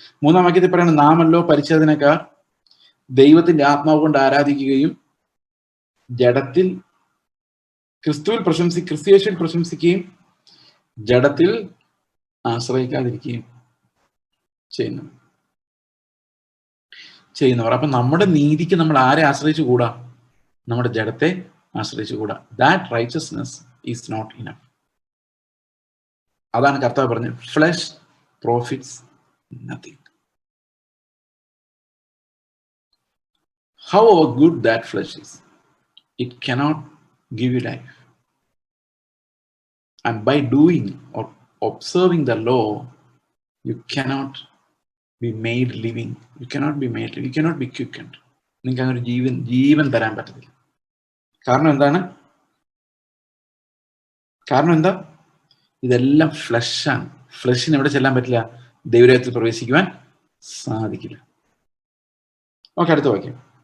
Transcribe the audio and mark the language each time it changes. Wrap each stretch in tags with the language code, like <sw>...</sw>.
<ml>3-ാം വാക്യത്തിൽ പറയുന്നത്, നാമല്ലോ പരിച്ഛേദനക്കാർ ദൈവത്തിന്റെ ആത്മാവ് കൊണ്ട് ആരാധിക്കുകയും ജഡത്തിൽ ക്രിസ്തുയേശുവിൽ പ്രശംസിക്കുകയും ജഡത്തിൽ ആശ്രയിക്കാതിരിക്കുകയും ചെയ്യുന്നവർ. അപ്പൊ നമ്മുടെ നീതിക്ക് നമ്മൾ ആരെ ആശ്രയിച്ചു കൂടാ? നമ്മുടെ ജഡത്തെ ആശ്രയിച്ചു കൂടാ.</ml> <en>That righteousness is not enough.</en> <ml>അതാണ് കർത്താവ് പറഞ്ഞത്,</ml> <en>Flesh profits nothing. However good that flesh is, it cannot give you life. And by doing or observing the law, you cannot be made living. You cannot be quickened.</en> <ml>നിങ്ങൾക്ക് അങ്ങനെ ഒരു ജീവൻ തരാൻ പറ്റത്തില്ല. കാരണം എന്താ? ഇതെല്ലാം ഫ്ലഷാണ്. ഫ്ലഷിന് എവിടെ ചെല്ലാൻ പറ്റില്ല? ദൈവരാജ്യത്തിൽ പ്രവേശിക്കുവാൻ സാധിക്കില്ല. ഓക്കെ, അടുത്ത വാക്യം.</ml>